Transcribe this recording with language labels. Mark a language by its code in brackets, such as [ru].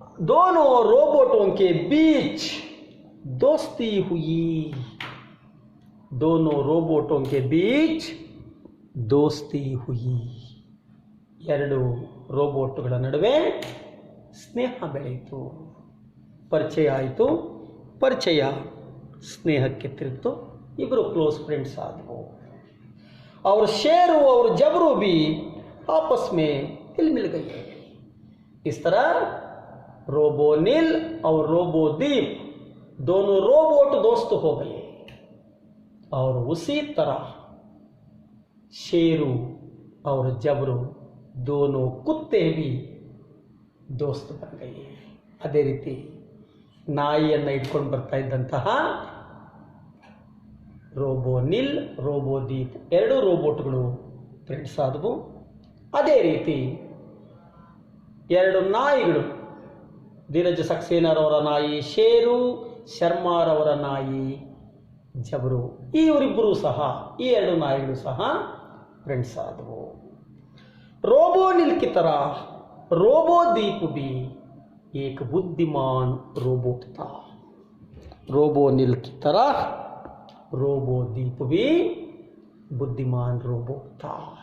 [hi] दोनों रोबोटों के बीच दोस्ती हुई। दोनों रोबोटों के बीच दोस्ती हुई। [kn] ಎರಡು ರೋಬೋಟ್ಗಳ ನಡುವೆ ಸ್ನೇಹ ಬೆಳೆಯಿತು, ಪರಿಚಯ ಆಯಿತು, ಪರಿಚಯ ಸ್ನೇಹಕ್ಕೆ ತಿರುಗಿತು, ಇಬ್ಬರು ಕ್ಲೋಸ್ ಫ್रेंड्स आदो। [hi] और शेरू और जबरू भी आपस में हिल मिल गए। इस तरह रोबोनिल और रोबोदीप दोनों रोबोट दोस्त हो गए। और उसी तरह शेरू और जबरू दोनों कुत्ते भी दोस्त बन गए। [kn] ಅದೇ ರೀತಿ ನಾಯಿಯನ್ನು ಇಟ್ಕೊಂಡು ಬರ್ತಾ ಇದ್ದಂತಹ ರೋಬೋನಿಲ್ ರೋಬೋದೀಪ್ ಎರಡು ರೋಬೋಟ್ಗಳು ಫ್ರೆಂಡ್ಸ್ ಆದವು. ಅದೇ ರೀತಿ ಎರಡು ನಾಯಿಗಳು, ಧೀರಜ್ ಸಕ್ಸೇನಾರವರ ನಾಯಿ ಶೇರು, ಶರ್ಮಾರವರ ನಾಯಿ ಜಬರು, ಇವರಿಬ್ಬರು ಸಹ, ಈ ಎರಡು ನಾಯಿಗಳು ಸಹ ಫ್ರೆಂಡ್ಸ್ ಆದವು. [hi] रोबोनिल की तरह रोबोदीप भी एक बुद्धिमान रोबोट था। रोबोनिल की तरह रोबोदीप भी बुद्धिमान रोबोट था।